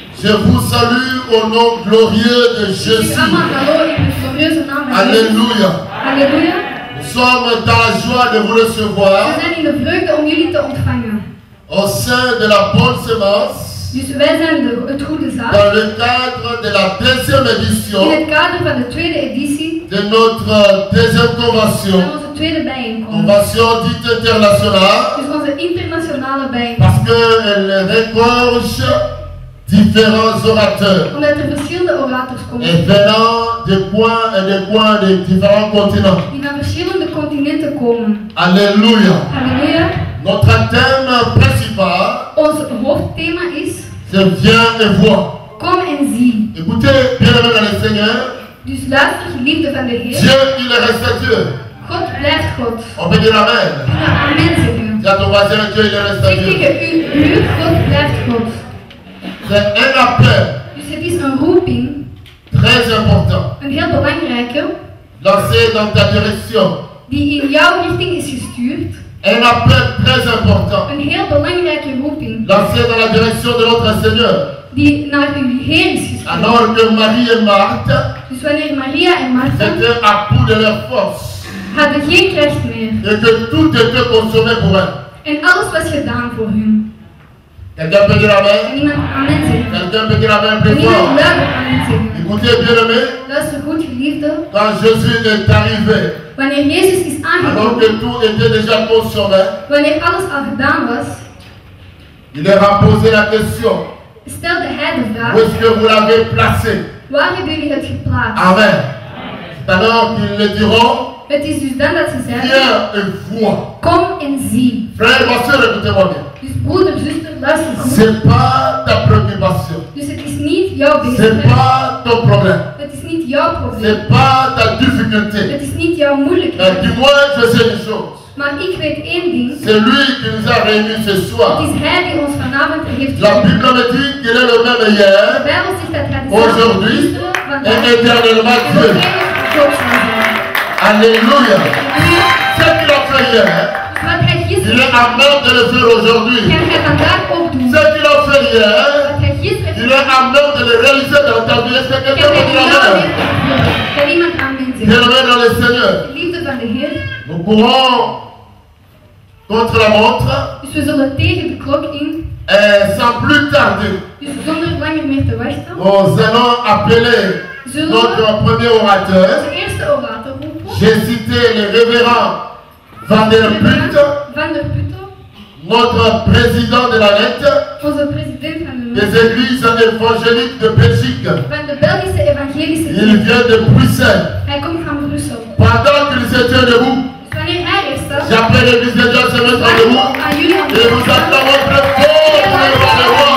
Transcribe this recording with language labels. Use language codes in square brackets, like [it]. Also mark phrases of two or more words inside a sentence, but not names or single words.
[fr] Je vous salue au nom glorieux de Jésus. Alléluia. [nl] Halleluja. [fr] Nous sommes dans la joie de vous recevoir [nl] We zijn in de vreugde om jullie te ontvangen. [fr] au sein de la bonne semence [nl] Dus wij zijn het goede zaad. [fr] dans le cadre de la deuxième [nl] In [fr] édition [nl] het kader van de tweede editie [fr] de notre deuxième convention. [nl] van onze tweede bijeenkomst. [fr] Convention dite internationale [nl] Dus onze internationale bijeenkomst. [fr] parce qu'elle regorge différents orateurs [nl] Omdat er verschillende orators komen. [fr] et venant des coins de différents continents. [nl] Die van verschillende continenten komen. [fr] Alléluia. [nl] Halleluja. [fr] Notre thème principal, [nl] Ons hoofdthema is [fr] c'est viens et vois. [nl] Kom en zie. [fr] Écoutez, bien-aimés dans le Seigneur, [nl] Dus luister, geliefde van de Heer. [fr] Dieu, il reste Dieu. [nl] God blijft God. [fr] On peut dire Amen. [nl] Amen zeggen. [fr] Dis à ton voisin, Dieu, il reste [nl] Zeg [fr] Dieu. [nl] tegen u, God blijft God. [fr] C'est un appel [nl] Dus het is een roeping, [fr] très important, [nl] een heel belangrijke, [fr] lancé dans ta direction. [nl] die in jouw richting is gestuurd. [fr] Un appel très important, [nl] Een heel belangrijke roeping, [fr] lancé dans la direction de notre Seigneur. [nl] die naar uw Heer is gestuurd. [fr] Alors que Marie et Marthe [nl] Dus wanneer Maria en Martha [fr] étaient à bout de leur force [nl] hadden geen kracht meer. [fr] et que tout était consommé pour elles. [nl] En alles was gedaan voor hun. [fr] Quelqu'un peut dire [nl] En [fr] Amen? [nl] niemand amen zeggen. [fr] Quelqu'un peut dire Amen [nl] En [fr] plus [nl] niemand [fr] fort? [nl] luider amen zeggen. [fr] Écoutez, bien-aimé, [nl] Luister goed, geliefde. [fr] quand Jésus est arrivé, [nl] Wanneer Jezus is [fr] alors que [nl] aangekomen, [fr] tout était déjà consommé, [nl] wanneer alles al gedaan was, [fr] il leur a posé la question, [nl] stelde hij de [fr] où [nl] vraag, [fr] est-ce que vous l'avez placé? [nl] waar hebben jullie het geplaatst? [fr] Amen. C'est alors qu'ils le diront, [nl] Het is dus dan dat ze zeiden, [fr] viens et vois. [nl] kom en zie. [fr] Frère, ma soeur, écoutez-moi bien. [nl] Dus broeder, zuster, luister goed. [fr] C'est pas ta préoccupation. [nl] Dus het is niet jouw [fr] C'est [nl] bezigheid. [fr] pas ton problème. [nl] Het is niet jouw probleem. [fr] C'est pas ta difficulté. [nl] Het is niet jouw [fr] Mais [nl] moeilijkheid. [fr] dis-moi, je sais une chose. [nl] Maar ik weet één ding. [fr] C'est lui qui nous a réunis ce [nl] Het [fr] soir. [nl] is hij die ons vanavond heeft [fr] La [nl] geroepen. [fr] Bible me dit qu'il est le même [nl] De [fr] hier [nl] Bijbel zegt dat hij [fr] Aujourd'hui, [nl] dezelfde vandaag [fr] et éternellement [nl] en [fr] Dieu. [nl] voor eeuwig God zal zijn. [fr] Alléluia. [nl] Halleluja. [fr] Ce qu'il a fait hier, [nl] Dus wat hij [fr] il [nl] gisteren [fr] est à même de le faire aujourd'hui. [nl] kan hij vandaag ook doen. [fr] Ce qu'il a fait hier, [nl] Wat hij gisteren [fr] il est à même de le réaliser dans ta vie. Est-ce que [nl] kan [fr] quelqu'un [nl] hij [fr] peut dire [nl] vandaag [fr] Amen? [nl] weer uitvoeren. Kan iemand amen zeggen? [fr] Bien-aimé dans le Seigneur, [nl] Liefde van de Heer. [fr] nous courons contre la montre [nl] Dus we zullen tegen de klok in. [fr] et sans plus tarder, [nl] Dus zonder langer meer te wachten. [fr] nous allons appeler [nl] Zullen [fr] notre [nl] we [fr] premier orateur. [nl] onze eerste orator roepen. [fr] J'ai cité le révérend Van der Put, [nl] Van der Putten. [fr] notre président de la net [nl] Onze president van de [fr] des églises évangéliques de Belgique. [nl] van de Belgische evangelische [fr] Il [nl] kerk. [fr] vient de Bruxelles. [nl] Hij komt van Brussel. [fr] Pendant qu'ils étaient debout, [nl] Dus wanneer hij er staat, [fr] j'appelle l'église de Dieu à se mettre [nl] vraag [fr] debout. [nl] ik aan jullie om [fr] Et nous acclamons très fort pour le roi des rois.